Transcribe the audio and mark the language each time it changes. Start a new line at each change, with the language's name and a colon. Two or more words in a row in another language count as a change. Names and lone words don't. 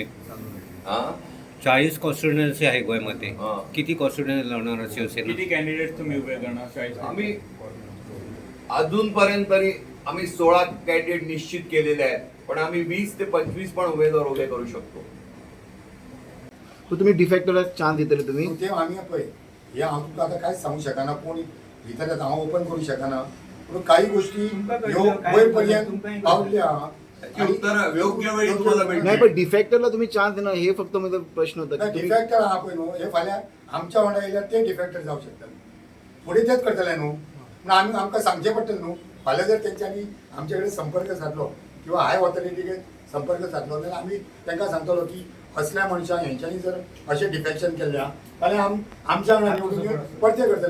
Marathi: 40 कॉन्स्टिट्युन्सी आहे गोव्यामध्ये. किती कॉन्स्टिट्युन्सी लढणार शिवसेना? किती कॅन्डिडेट तुम्ही उभे करणार? 40. आम्ही अजूनपर्यंत तरी आम्ही 16 कॅन्डिडेट निश्चित केलेले आहेत, पण आम्ही 20 ते 25 पण उमेदवार उभे करू शकतो.
Konkani: तो तुम्ही डिफेक्टरला चान्स दितले तुम्ही? ते आम्ही पळय हे हांव तुमकां आतां कांयच सांगू शकना. कोण भितर हांव ओपन करू शकना, पूण काही गोष्टी वयर पर्यंत पावल्या.
Marathi: उत्तर योग्य वेळी तुम्हाला नाही, भेटतील. पण डिफेक्टरला तुम्ही चान्स देणार हे फक्त माझा प्रश्न होता की तुम्ही
Konkani: डिफेक्टर आहा पळय न्हू, हे फाल्यां आमच्या वांगडा येयल्यार ते डिफेक्टर जावं शकतात. फुडें तेच करतले न्हू, पूण आमकां सांगचें पडटलें न्हू. फाल्यां जर तेंच्यांनी आमचे कडेन संपर्क साधलो किंवा
English: high authorityक
Konkani: संपर्क साधलो जाल्यार आमी तांकां सांगतलो की असल्या मनशांक हेंच्यांनी जर अशें डिफेक्शन केल्या जाल्यार आमच्या वांगडा निवडून घेवन परते करतले.